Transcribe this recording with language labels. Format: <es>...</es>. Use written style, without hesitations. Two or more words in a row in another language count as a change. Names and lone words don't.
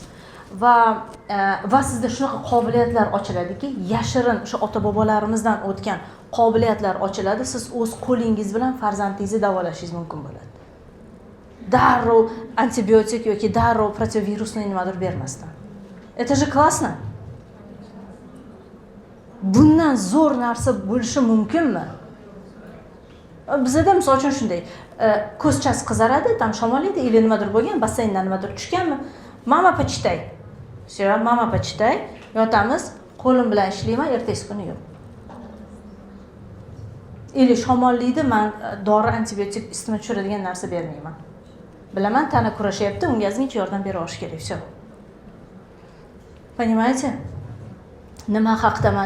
<uz>Va sizda shunaqa qobiliyatlar ochiladiki, yashirin o'sha ota-bobolarimizdan o'tgan qobiliyatlar ochiladi. Siz o'z qo'lingiz bilan farzandingizni davolashingiz mumkin bo'ladi. Darrov antibiotik yoki darrov protivirusni nimadir bermasdan.</uz> <ru>Это же классно.</ru> <uz>Bundan zo'r narsa bo'lishi mumkinmi? Bizda misol uchun shunday, ko'zchasi qizaradi, tam shamollaydi, ili nimadir bo'lgan, basseyndan nimadir tushganmi?</uz> <ru>Mama почитай. Всё, mama почитай.</ru> <uz>Yotamiz, qo'lim bilan ishlayman, ertasi kuni yo'q. Ili shamollaydi, men dori antibiotik isitma tushiradigan narsa bermayman. Bilaman, tana kurashyapti, unga ozgincha yordam bera olish kerak, всё. Понимаете? Nima haqdaman?</uz>